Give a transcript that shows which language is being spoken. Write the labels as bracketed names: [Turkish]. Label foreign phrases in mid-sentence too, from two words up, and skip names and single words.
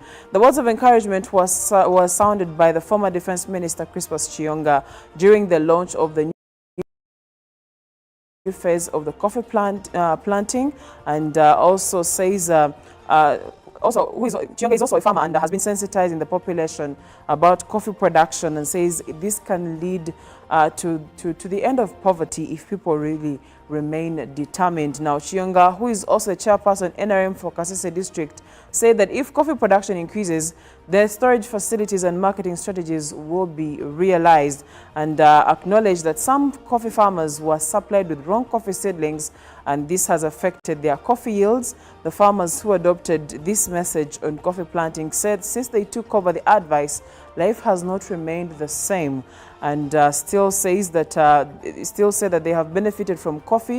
[English] The words of encouragement was sounded by the former defense minister Crispus Chiyonga during the launch of the phase of the coffee planting, and also says Chiyonga is also a farmer and has been sensitizing the population about coffee production, and says this can lead to the end of poverty if people really remain determined. Now, Chiyonga, who is also a chairperson NRM for Kasese district, said that if coffee production increases, the storage facilities and marketing strategies will be realized, and acknowledged that some coffee farmers were supplied with wrong coffee seedlings, and this has affected their coffee yields. The farmers who adopted this message on coffee planting said since they took over the advice, life has not remained the same, and still said that they have benefited from coffee.